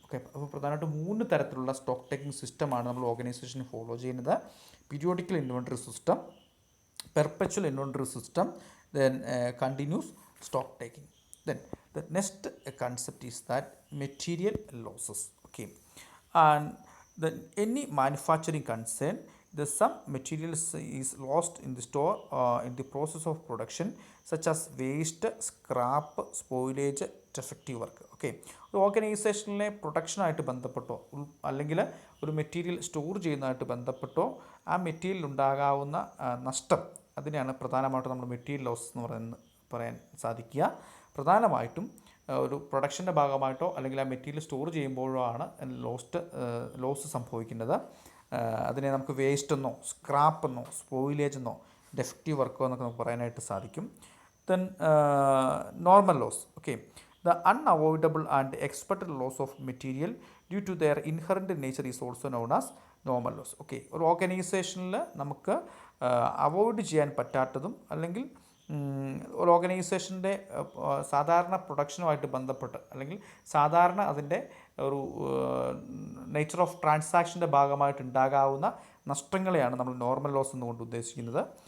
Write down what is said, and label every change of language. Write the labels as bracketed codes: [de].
[ml] Okay, അപ്പോൾ പ്രധാനമായിട്ടും 3 തരത്തിലുള്ള സ്റ്റോക്ക് ടേക്കിംഗ് സിസ്റ്റമാണ് നമ്മൾ ഓർഗനൈസേഷനിൽ ഫോളോ ചെയ്യുന്നത്. Periodical inventory system, perpetual inventory system, [en] then continuous stock taking. Then the next concept is that material losses. Okay, and then any manufacturing concern, the some materials is lost in the store in the process of production, such as waste, scrap, spoilage, defective work. [ml] Okay, ഒരു ഓർഗനൈസേഷനിലെ പ്രൊഡക്ഷനായിട്ട് ബന്ധപ്പെട്ടോ അല്ലെങ്കിൽ ഒരു material store ചെയ്യുന്നതായിട്ട് ബന്ധപ്പെട്ടോ ആ material ഉണ്ടാകാവുന്ന നഷ്ടം, അതിനെയാണ് പ്രധാനമായിട്ടും നമ്മൾ മെറ്റീരിയൽ ലോസ് എന്ന് പറയാൻ സാധിക്കുക. പ്രധാനമായിട്ടും ഒരു പ്രൊഡക്ഷൻ്റെ ഭാഗമായിട്ടോ അല്ലെങ്കിൽ ആ മെറ്റീരിയൽ സ്റ്റോർ ചെയ്യുമ്പോഴോ ആണ് ലോസ് സംഭവിക്കുന്നത്. അതിനെ നമുക്ക് വേസ്റ്റ് എന്നോ സ്ക്രാപ്പ് എന്നോ സ്പോയിലേജ് എന്നോ ഡെഫക്റ്റീവ് വർക്കോ എന്നൊക്കെ നമുക്ക് പറയാനായിട്ട് സാധിക്കും. [en] Then normal loss. Okay, the unavoidable and expected loss of material due to their inherent nature is also known as normal loss. [ml] Okay, ഒരു ഓർഗനൈസേഷനിൽ നമുക്ക് അവോയ്ഡ് ചെയ്യാൻ പറ്റാത്തതും അല്ലെങ്കിൽ ഒരു ഓർഗനൈസേഷൻ്റെ സാധാരണ പ്രൊഡക്ഷനുമായിട്ട് ബന്ധപ്പെട്ട് അല്ലെങ്കിൽ സാധാരണ അതിൻ്റെ ഒരു നേച്ചർ ഓഫ് ട്രാൻസാക്ഷൻ്റെ ഭാഗമായിട്ട് ഉണ്ടാകാവുന്ന നഷ്ടങ്ങളെയാണ് നമ്മൾ നോർമൽ ലോസ് എന്നുകൊണ്ട് ഉദ്ദേശിക്കുന്നത്.